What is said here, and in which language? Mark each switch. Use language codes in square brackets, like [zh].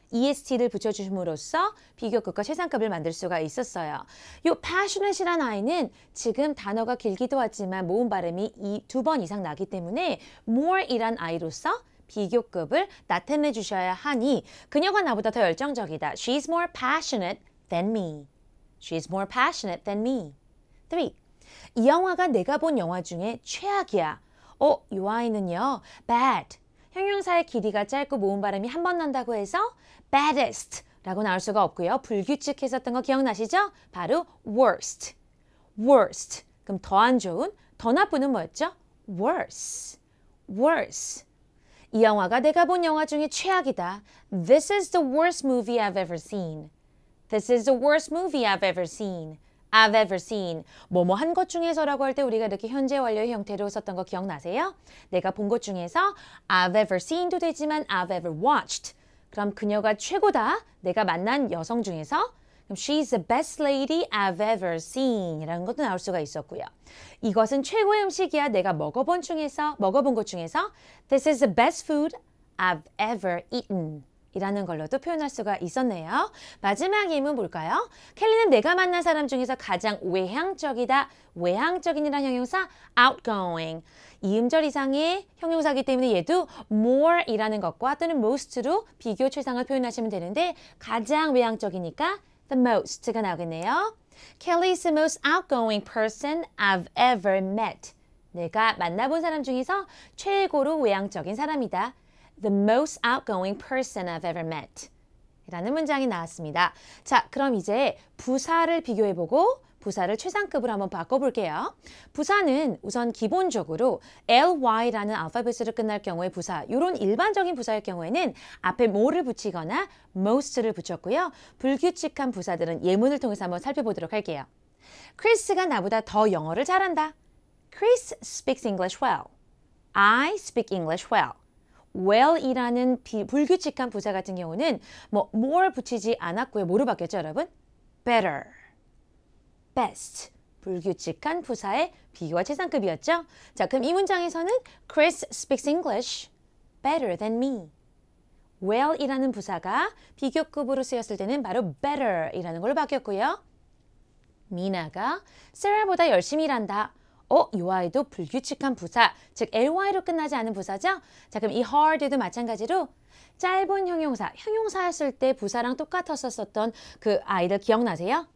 [ko] est를 붙여줌으로써 비교급과 최상급을 만들 수가 있었어요. 요 passionate이란 아이는 지금 단어가 길기도 하지만 모음 발음이 2번 이상 나기 때문에 more이란 아이로서 비교급을 나타내 주셔야 하니 그녀가 나보다 더 열정적이다. [en] She's more passionate than me. She's more passionate than me. 3. [ko] 이 영화가 내가 본 영화 중에 최악이야. 이 아이는요. bad. 형용사의 길이가 짧고 모음 발음이 한 번 난다고 해서 baddest 라고 나올 수가 없고요. 불규칙했었던 거 기억나시죠? [en] 바로 worst. worst. [ko] 그럼 더 안 좋은, 더 나쁜은 뭐였죠? [en] worse. worse. [ko] 이 영화가 내가 본 영화 중에 최악이다. [en] This is the worst movie I've ever seen. This is the worst movie I've ever seen. I've ever seen. [ko] 뭐뭐 한 것 중에서라고 할 때 우리가 이렇게 현재 완료의 형태로 썼던 거 기억나세요? 내가 본 것 중에서 [en] I've ever seen [ko] 도 되지만 [en] I've ever watched. [ko] 그럼 그녀가 최고다. 내가 만난 여성 중에서 그럼 [en] She's the best lady I've ever seen [ko] 이라는 것도 나올 수가 있었고요. 이것은 최고의 음식이야. 내가 먹어본 것 중에서 [en] This is the best food I've ever eaten. [ko] 이라는 걸로도 표현할 수가 있었네요. 마지막 예문 볼까요? 켈리는 내가 만난 사람 중에서 가장 외향적이다. 외향적인이란 형용사 outgoing. 이음절 이상의 형용사이기 때문에 얘도 more이라는 것과 또는 most로 비교 최상을 표현하시면 되는데 가장 외향적이니까 the most가 나오겠네요. [en] Kelly is the most outgoing person I've ever met. [ko] 내가 만나본 사람 중에서 최고로 외향적인 사람이다. [en] The most outgoing person I've ever met. [ko] 이라는 문장이 나왔습니다. 자, 그럼 이제 부사를 비교해보고 부사를 최상급으로 한번 바꿔볼게요. 부사는 우선 기본적으로 ly라는 알파벳으로 끝날 경우의 부사, 이런 일반적인 부사일 경우에는 앞에 more를 붙이거나 most를 붙였고요. 불규칙한 부사들은 예문을 통해서 한번 살펴보도록 할게요. 크리스가 나보다 더 영어를 잘한다. [en] Chris speaks English well. I speak English well. [ko] well이라는 불규칙한 부사 같은 경우는 more 붙이지 않았고요. 뭐로 바뀌었죠, 여러분? better, best. 불규칙한 부사의 비교와 최상급이었죠. 자, 그럼 이 문장에서는 [en] Chris speaks English better than me. [ko] well이라는 부사가 비교급으로 쓰였을 때는 바로 better이라는 걸로 바뀌었고요. 미나가 Sarah보다 열심히 일한다. 이 아이도 불규칙한 부사, 즉 ly로 끝나지 않은 부사죠? 자, 그럼 이 hard도 마찬가지로 짧은 형용사였을 때 부사랑 똑같았었던 그 아이들 기억나세요?